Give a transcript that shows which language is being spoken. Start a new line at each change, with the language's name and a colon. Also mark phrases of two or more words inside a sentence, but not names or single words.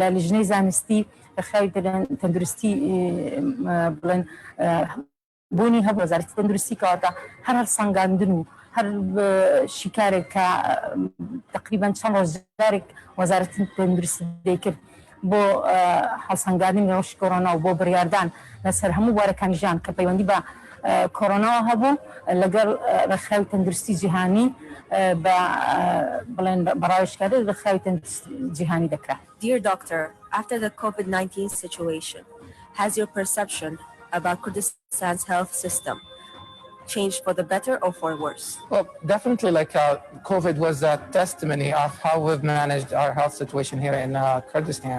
Central Kurdish: لیژنەی زانستی ڕێکخراوی تەندروستی بڵێن بوونی هەبوو وەزارەتی تەندروستی کەواتە هەر هەڵسەنگاندن و هەر شیکارێک کە تقریبان چەند ڕۆژدارێک وەزارەتی تەندروستی دەیکرد بۆ هەڵسەنگاندنی نەوەشی کۆڕۆنا و بۆ بڕیاردان لەسەر هەموو بوارەکانی ژیان کە پەیوەندی بە کۆڕۆناوە هەبوو لەگەڵ ڕێکخراوی تەندروستی جیهانی بڵێن بەڕاوێژکاری ڕێکخراوی تەندروستی جیهانی دەکرا.
English: Dear doctor, after the COVID-19 situation, has your perception about Kurdistan's health system changed for the better or for worse? Well, definitely, COVID was a testimony of how we've managed our health situation here in Kurdistan.